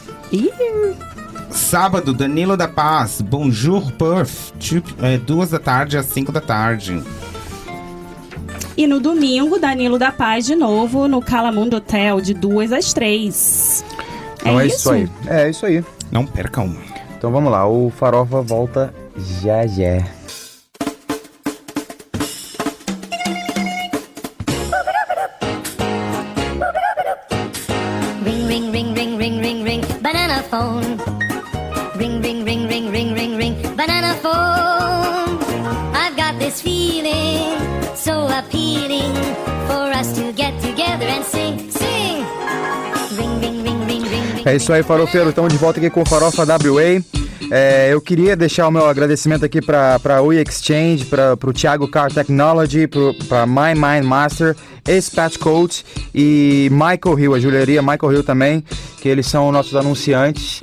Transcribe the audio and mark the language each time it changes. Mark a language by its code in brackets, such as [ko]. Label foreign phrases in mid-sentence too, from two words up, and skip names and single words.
[pt] Sábado, Danilo da Paz, Bonjour Perth, 2 da tarde às 5 da tarde. E no domingo, Danilo da Paz de novo no Calamundo Hotel, de 2 às 3. Então é isso aí. É isso aí. Não percam. Então vamos lá, o Farofa volta já. [en] Ring, ring, ring, ring, ring, ring, ring, banana phone. Ring, ring, ring, ring, ring, ring, ring, banana phone. I've got this feeling so appealing for us to get together and sing, sing. Ring, ring, ring, ring, ring, ring. [pt] É isso aí, farofeiro. Estamos de volta aqui com o Farofa WA. Eu queria deixar o meu agradecimento aqui para a We Exchange, para o Thiago Car Technology, para My Mind Master, Patch Coach e Michael Hill, a joalheria Michael Hill também, que eles são nossos anunciantes.